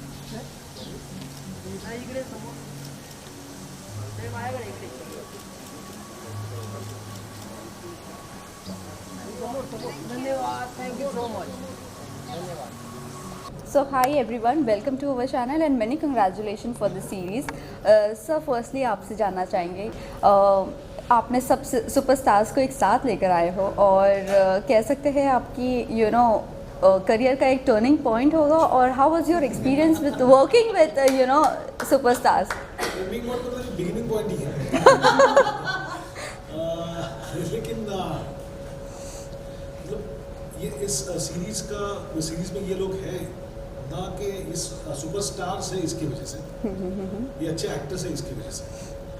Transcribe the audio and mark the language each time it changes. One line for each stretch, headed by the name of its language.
Marathi: इकडे समोर ते माझ्याकडे इकडे समोर समोर धन्यवाद
English: thank you so much
Marathi: धन्यवाद.
English: So hi everyone, welcome to our channel and many congratulations for the series. Sir, firstly
Hindi: आपसे जानना चाहेंगे आपने सब सुपरस्टार्स को एक साथ लेकर आए हो और कह सकते हैं आपकी करियर का एक टर्निंग पॉइंट होगा और
English: How was your experience with working with superstars.
Hindi: Turning point तो मेरी बिगिनिंग पॉइंट ही है. लेकिन मतलब ये इस सीरीज में ये लोग हैं ना कि इस सुपरस्टार्स है इसकी वजह से, ये अच्छे एक्टर्स हैं इसकी वजह से.